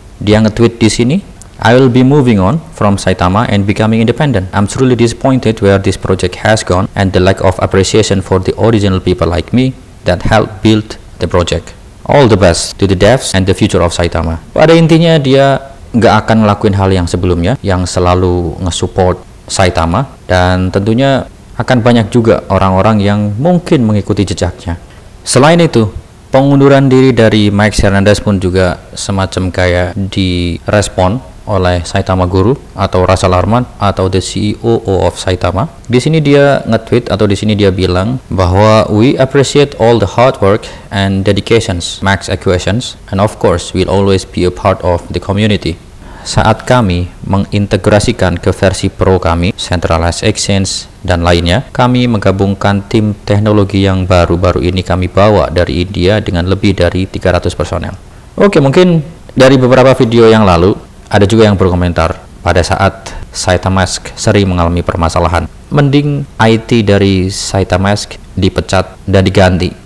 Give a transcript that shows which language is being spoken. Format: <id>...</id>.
<id>Dia nge-tweet di sini,</id> <en>I will be moving on from Saitama and becoming independent. I'm truly disappointed where this project has gone and the lack of appreciation for the original people like me that helped build the project. All the best to the devs and the future of Saitama.</en> <id>Pada intinya dia nggak akan ngelakuin hal yang sebelumnya, yang selalu nge-support Saitama, dan tentunya akan banyak juga orang-orang yang mungkin mengikuti jejaknya. Selain itu, pengunduran diri dari Max Hernandez pun juga semacam kayak direspon oleh Saitama Guru atau Russell Arman atau</id> <en>the CEO of Saitama.</en> <id>Di sini dia nge-tweet atau di sini dia bilang bahwa</id> <en>we appreciate all the hard work and dedications Max Equations, and of course we'll always be a part of the community.</en> <id>Saat kami mengintegrasikan ke versi Pro kami, Centralized Exchange dan lainnya, kami menggabungkan tim teknologi yang baru-baru ini kami bawa dari India dengan lebih dari 300 personel. Oke, mungkin dari beberapa video yang lalu ada juga yang berkomentar pada saat Saitamask sering mengalami permasalahan, mending IT dari Saitamask dipecat dan diganti.</id>